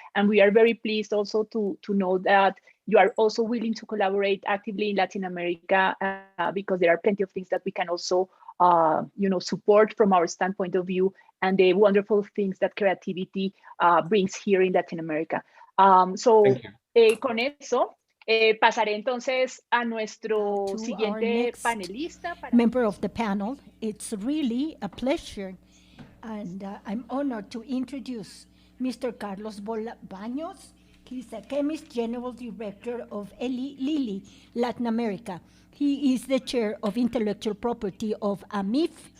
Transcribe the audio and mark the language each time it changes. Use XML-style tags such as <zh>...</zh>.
<en>And we are very pleased also to know that you are also willing to collaborate actively in Latin America, because there are plenty of things that we can also support from our standpoint of view, and the wonderful things that creativity brings here in Latin America.</en> <es>Con eso, pasaré entonces a nuestro siguiente panelista.</es> <en>Member of the panel, it's really a pleasure, and I'm honored to introduce Mr. Carlos Baños. He's a Chemist General Director of Eli Lilly, Latin America. He is the chair of intellectual property of AMIF.</en>